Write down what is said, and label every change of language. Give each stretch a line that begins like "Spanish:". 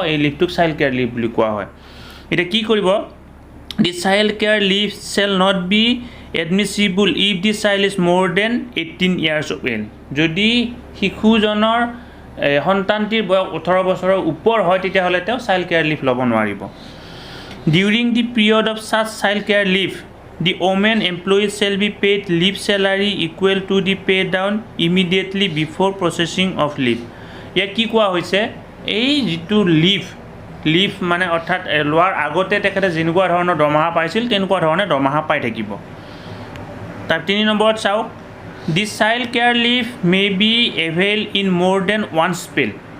Assamese: এই লিভটোক child care live বুলি কোৱা হয়। এতিয়া কি কৰিব?
English: The child care leave shall not be admissible if the child is more than 18 years of age।
Assamese: যদি শিশুজনৰ সন্তানটিৰ বয়স 18 বছৰৰ ওপৰ হয় তেতিয়াহ'লে তেওঁ চাইল্ড কেয়াৰ লিভ ল'ব নোৱাৰিব।
English: During the period of such child care leave, the women employees shall be paid leave salary equal to the pay down immediately before processing of leave।
Assamese: ইয়াত কি কোৱা হৈছে? এই যিটো লিভ অৰ্থাৎ লোৱাৰ আগতে তেখেতে যেনেকুৱা ধৰণৰ দৰমহা পাইছিল তেনেকুৱা ধৰণে দৰমহা পাই থাকিব। তাৰ 3 নম্বৰত চাওক,
English: The child care leave may be avail in more than 1 spell।